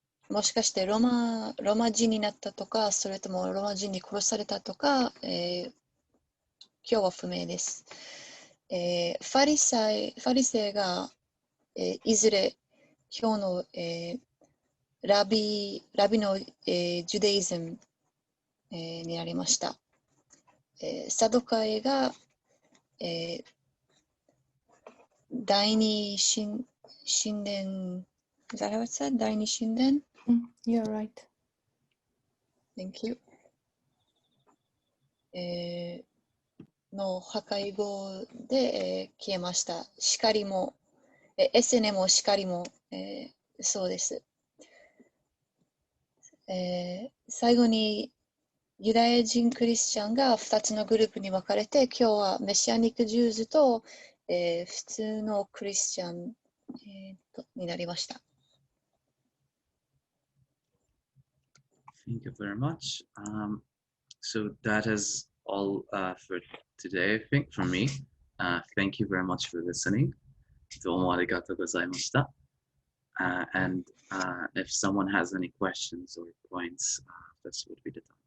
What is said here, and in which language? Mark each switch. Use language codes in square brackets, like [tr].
[ja] もしかしてロマ人になったとか、それともロマ人に殺されたとか、今日は不明です。ファリセイが、いずれ今日の、ラビの、ジュダイズム、になりました。サドカイが、第二神殿、 [en] Is that how it said? [ja] 第二神殿 [en] You're right. Thank you. [ja] の破壊後で、消えました。光も、SN も光も、そうです。最後にユダヤ人クリスチャンが2つのグループに分かれて、今日はメシアニック・ジューズと、普通のクリスチャン、になりました。 [en] Thank you very much. So that is all for today, I think, from me. Thank you very much for listening. [ja] どうもありがとうございました。 [en] And if someone has any questions or points, this would be the time.